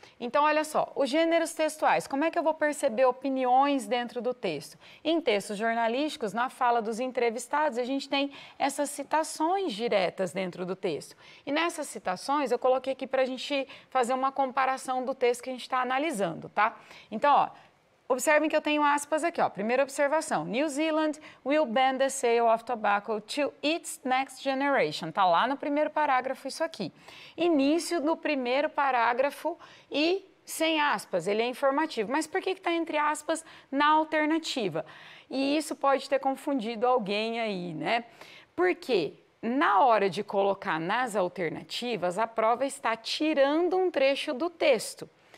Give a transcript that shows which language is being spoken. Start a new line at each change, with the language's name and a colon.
Portuguese: Então, olha só, os gêneros textuais, como é que eu vou perceber opiniões dentro do texto? Em textos jornalísticos, na fala dos entrevistados, a gente tem essas citações diretas dentro do texto. E nessas citações, eu coloquei aqui para a gente fazer uma comparação do texto que a gente está analisando, tá? Então, ó, observem que eu tenho aspas aqui, ó. Primeira observação,
English: New Zealand will ban the sale of tobacco to its next generation.
Portuguese: Tá lá no primeiro parágrafo isso aqui. Início do primeiro parágrafo e sem aspas, ele é informativo. Mas por que está entre aspas na alternativa? E isso pode ter confundido alguém aí, né? Porque na hora de colocar nas alternativas, a prova está tirando um trecho do texto.